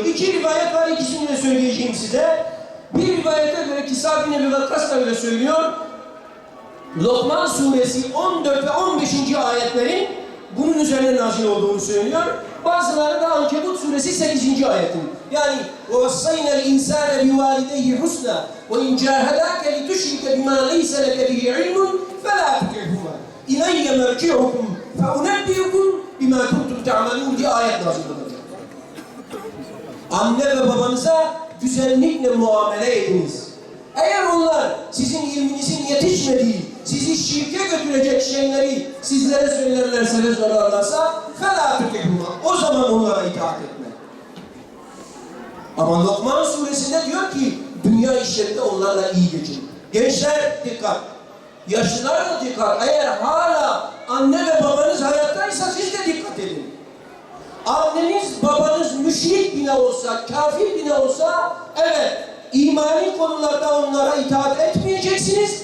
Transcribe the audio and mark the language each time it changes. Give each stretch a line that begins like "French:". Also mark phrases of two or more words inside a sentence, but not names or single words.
Turkish: 2 rivayet var, ikisini de söyleyeceğim size. Bir rivayete göre ki Sa'd bin Ebi Vakkas da öyle söylüyor. Lokman suresi 14 ve 15. ayetlerin bunun üzerine nazil olduğunu söylüyor. Bazıları da Ankebut suresi 8. ayetin. Yani
Arabic: وَوَصَّيْنَا الْاِنْسَانَ بِوَالِدَيْهِ حُسْنًا وَاِنْ جَاهَدَاكَ لِتُشْرِكَ بِمَا لَيْسَ لَكَ بِهِ عِلْمٌ فَلَا تُطِعْهُمَا اِلَيَّ مَرْجِعُكُمْ فَاُنَبِّئُكُمْ بِمَا كُنْتُمْ تَعْمَلُونَ
Turkish: diye ayet nazil olacak. Anne ve babanıza güzellikle muamele ediniz. Eğer onlar sizin ilminizin yetişmediği, sizi şirke götürecek şeyleri sizlere söylerlerse ve sorarlarsa
Arabic: فَلَا تُطِعْهُمَا
Turkish: o zaman onlara itaat etme. Ama Lokman suresinde diyor ki dünya işlerinde onlarla iyi geçin. Gençler dikkat. Yaşlılar da dikkat. Eğer hala anne ve babanız hayattaysa siz de dikkat edin. Anneniz babanız müşrik bile olsa, kafir bile olsa evet imani konularda onlara itaat etmeyeceksiniz.